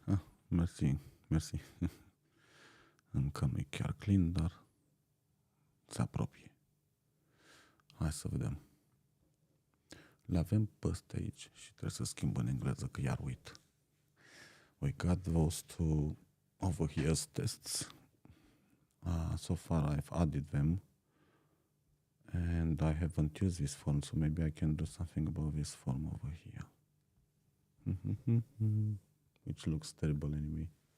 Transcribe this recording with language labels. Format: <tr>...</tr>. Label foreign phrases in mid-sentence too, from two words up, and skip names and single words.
<ro>Mersi. Încă nu e chiar clean, dar se apropie. Hai să vedem. Le avem pe ăsta aici și trebuie să schimb în engleză, că iar uit.</ro> <en>We got those two over here's tests. So far I've added them. And I haven't used this form, so maybe I can do something about this form over here. Which looks terrible anyway.</en>